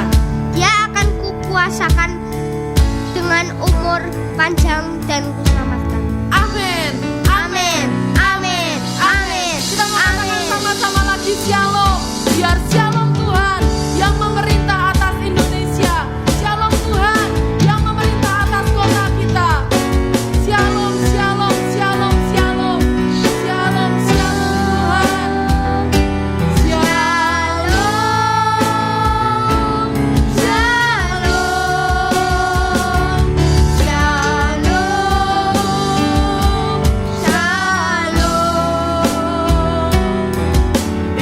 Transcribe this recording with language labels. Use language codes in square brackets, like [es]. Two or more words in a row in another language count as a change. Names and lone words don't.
[id] Dia akan kukuasakan dengan umur panjang dan kuselamatkan. Amin. Amin. Amin. Amin. Kita mengatakan sama-sama lagi shalom. Biar shalom Tuhan yang memerintah atas Indonesia. Shalom Tuhan yang memerintah atas kota kita. Shalom, shalom, shalom, shalom. Shalom, shalom Tuhan. Shalom. Shalom. Shalom.